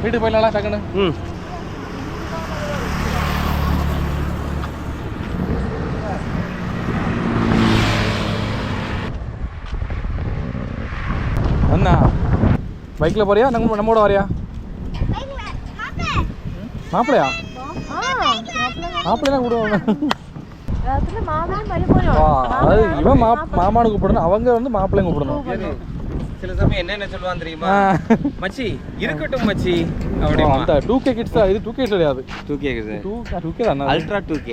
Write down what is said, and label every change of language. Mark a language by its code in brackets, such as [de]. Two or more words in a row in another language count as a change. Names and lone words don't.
[ml] വീട്ടിൽ പോയില്ല ചക്കണ്. എന്നാ ബൈക്കിൽ പോറിയാ നമ്മോട് പറയാ? മാപ്പിളയാ? മാപ്പിളെല്ലാം കൂടുവാണ്. [ta] அது இவன் மாமானு கூப்பிடணும், அவங்க வந்து மாப்பிள்ளையும் கூப்பிடணும். சில சமயம் என்ன சொல்லுவான் தெரியுமா? மச்சி இருக்கட்டும் மச்சி அப்படி. அந்த 2K கிட்ஸ். இது 2K கிடையாது. 2K கிட்ஸ். 2K தான். அல்ட்ரா 2K.